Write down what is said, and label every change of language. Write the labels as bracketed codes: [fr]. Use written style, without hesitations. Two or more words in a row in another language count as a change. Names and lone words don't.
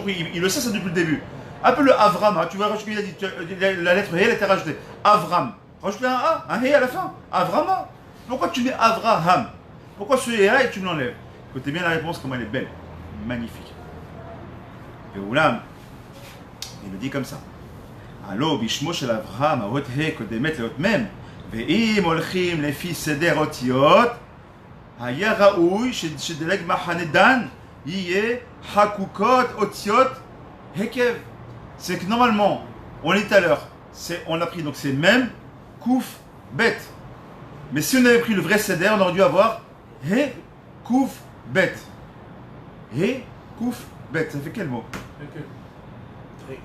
[fr] Il le sait ça depuis le début. Appelle-le Avrama, tu vois, il a dit, la lettre He, elle était rajoutée. Avram, rajoute un A, un He à la fin. Avrama. Pourquoi tu mets Avraham? Pourquoi ce He-là et tu me l'enlèves? Écoutez bien la réponse, comment elle est belle, magnifique. Et Oulam, il le dit comme ça. [he] הלא בשמו של אברהם, האות ה' קודמת לאות מ', ואם הולכים לפי סדר אותיות, היה ראוי שדלג מחנה דן יהיה חקוקות אותיות היקב. [fr] C'est que normalement, on est tout à l'heure, on a pris donc c'est même, kouf, bet. Mais si on avait pris le vrai seder, on aurait dû avoir he, kouf, bet. He, kouf, bête, ça fait quel mot? Très